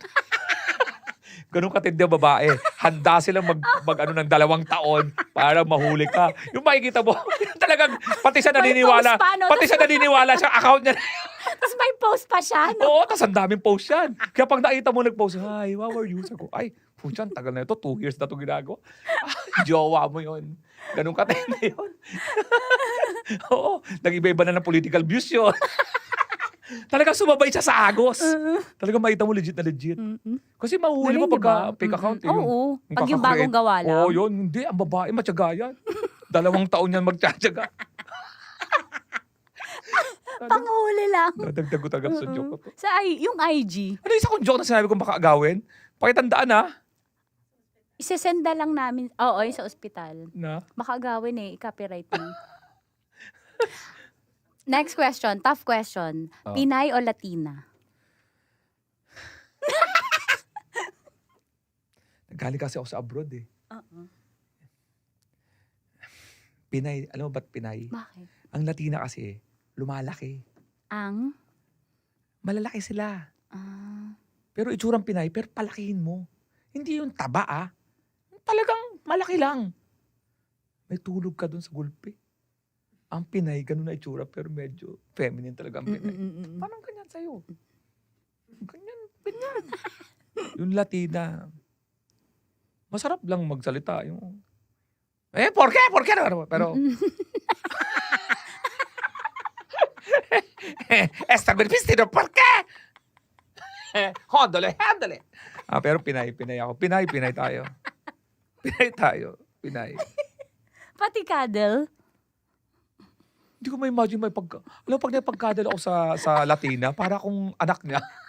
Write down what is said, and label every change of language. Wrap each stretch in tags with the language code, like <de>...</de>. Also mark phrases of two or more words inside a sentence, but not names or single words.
<tl>Ganun katindi ang babae. Handa silang ng 2 taon para mahuli ka. Yung makikita mo, talagang pati siya naniniwala. post pa, no? Pati siya naniniwala sa account niya. Tapos may post pa siya, no? Oo, tas ang daming post yan. Kaya pag nakita mo nag-post,</tl> <en>hi, how are you?</en> <tl>Sabi ko, ay, puchan, tagal na ito. 2 years na ito ginagawa. Jowa mo yun. Ganun katindi yun. Oo, nag-iba-iba na ng political views yun. Talagang sumabay siya sa agos. Talagang makita mo legit na legit. Kasi mahuhuli mo Galing, pagka diba?</tl> <en>fake account. Eh,</en> <tl>Oo. Pag yung bagong gawa lang. Oo, yun. Hindi, ang babae, matyaga yan. 2 taon yan magtsatsaga. Panghuli lang. Nadagdag ko tagap sa joke ko to. Yung IG. Ano isa kong joke na sinabi kong baka agawin? Pakitandaan ha. Isesenda lang namin. Oo, yung sa ospital. Na? Makagawin copyright mo.</tl> <en>Next question, tough question. Oh.</en> <tl>Pinay o Latina? Nagaling kasi ako sa abroad eh. Pinay, alam mo ba't Pinay? Bakit? Ang Latina kasi, lumalaki. Ang? Malalaki sila. Ah. Pero itsurang Pinay, pero palakihin mo. Hindi yung taba ah. Talagang malaki lang. May tulog ka dun sa gulpi. Ang Pinay, ganun na itsura, pero medyo feminine talaga ang Pinay. Parang ganyan sa'yo. Ganyan. Yung Latina, masarap lang magsalita. Yung,</tl> <es>¿por qué? ¿Por qué? Pero, está bien vestido, ¿por qué?</es> <tl>Hóndole. Pero Pinay ako. Pinay tayo. Pinay. Pati cuddle? Hindi ko ma-imagine alam mo, pag napagkadal ako sa Latina, para akong anak niya.</tl>